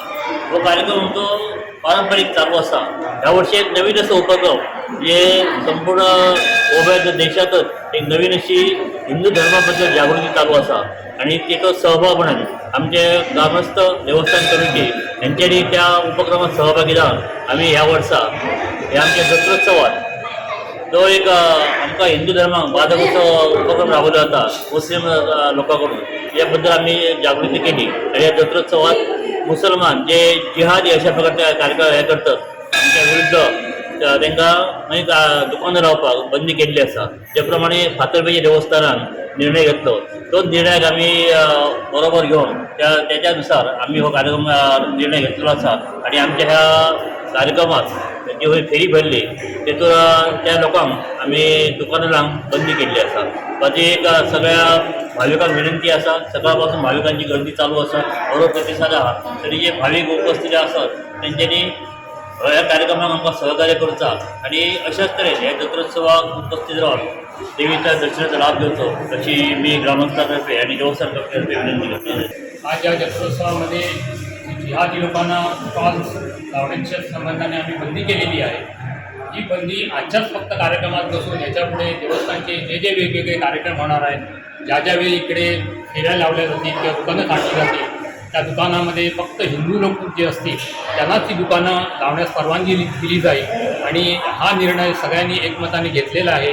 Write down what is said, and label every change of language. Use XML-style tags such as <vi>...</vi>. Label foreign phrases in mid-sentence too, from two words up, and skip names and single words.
<kok>हो कार्यक्रम तो पारंपरिक चालू असा. ह्या वर्षी एक नवीन असं उपक्रम जे संपूर्ण उभ्या देशातच एक नवीन अशी हिंदू धर्माबद्दल जागृती चालू असा आणि तिथं सहभाग म्हणून आमचे ग्रामस्थ देवस्थान कमिटी यांच्यानी त्या उपक्रमात सहभागी जाऊन आम्ही ह्या वर्सा हे आमच्या जत्रोत्सवात जो एक आमका हिंदू धर्माक बाधक असो उपक्रम राबवला जाता मुस्लिम लोकांकडून याबद्दल आम्ही जागृती केली आणि या जत्रोत्सवात मुसलमान जे जिहादी अशा प्रकारचे कार्यक्रम हे करतात आमच्या विरुद्ध तांकां मागीर दुकानां लावपाक बंदी केल्ली आसा. ज्या प्रमाणे फातर्पेच्या देवस्थानान निर्णय घेतलो तो निर्णयाक आमी बरोबर घेवन त्याच्यानुसार आम्ही हो कार्यक्रम निर्णय घेतलेलो आसा आणि आमच्या ह्या कार्यक्रमात जी होय फेरी भरली तेतून त्या लोकांक आमी दुकानां लावंक बंदी केल्ली आसा. माझी एक सगळ्या भाविकांक विनंती आसा. सकाळपासून भाविकांची गर्दी चालू आसा. बरो प्रतिसाद आहा तरी जे भाविक उपस्थित आसात तेंच्यांनी ह्या कार्यक्रमाक आमकां सहकार्य करचा आणि अशाच तरेन ह्या जत्रोत्सवाक उपस्थित रावन देवीच्या दर्शनाचा लाभ घेवचो अशी मी ग्रामस्थांतर्फे आणि देवस्थान कमिटीतर्फे विनंती करतो.</kok> <mr>आज या जत्रोत्सवामध्ये जिहादी लोकांना स्टॉल्स लावण्याच्या संबंधाने आम्ही बंदी केलेली आहे. ही बंदी आजच्याच फक्त कार्यक्रमात नसून याच्यापुढे देवस्थानचे जे जे वेगवेगळे कार्यक्रम होणार आहेत ज्या ज्यावेळी इकडे फेऱ्या लावल्या जातील किंवा दुकानं काढली जातील त्या दुकानामध्ये फक्त हिंदू लोक जे असतील त्यांनाच ती दुकानं लावण्यास परवानगी दिली जाईल आणि हा निर्णय सगळ्यांनी एकमताने घेतलेला आहे.</mr>